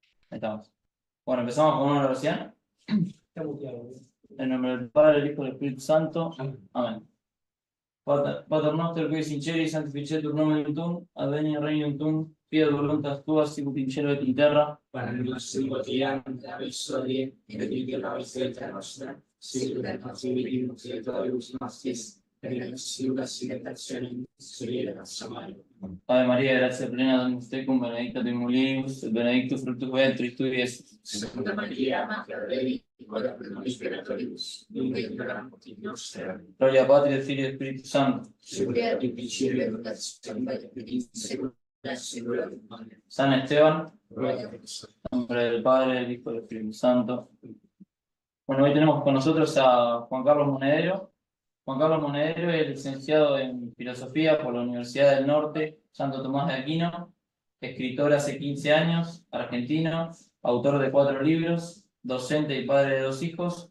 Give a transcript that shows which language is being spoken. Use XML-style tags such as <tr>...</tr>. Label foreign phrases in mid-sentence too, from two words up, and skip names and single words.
<es>Ahí estamos. Bueno, empezamos con una oración. En nombre del Padre, del Hijo y del Espíritu Santo. Amén.</es> <la>Pater noster, qui sinceri, sanctificetur nomen tuum, adveniat regnum tuum, fiat voluntas tua, sicut in cielo et in terra. Panem nostrum quotidianum da nobis hodie, et dimitte nobis debita nostra, sicut et nos dimittibus debitoribus nostris, et ne nos inducas in tentationem, sed libera nos a malo. Ave María, gracia plena, Dominus tecum, benedicta tui mulieribus, et benedictus fructus ventris tui, Iesus. Santa Maria, Mater Dei, ora pro nobis peccatoribus, nunc et in hora mortis nostre. Gloria Patri, et Filii, et Spiritus Sancto. Sicut erat in principio et nunc et semper et in saecula saeculorum. Amen.</la> <es>San Esteban, Ruega por nosotros. en nombre del Padre, del Hijo y del Espíritu Santo. Bueno, hoy tenemos con nosotros a Juan Carlos Monedero. Juan Carlos Monedero es licenciado en Filosofía por la Universidad del Norte, Santo Tomás de Aquino, escritor hace 15 años, argentino, autor de 4 libros, docente y padre de 2 hijos.</es>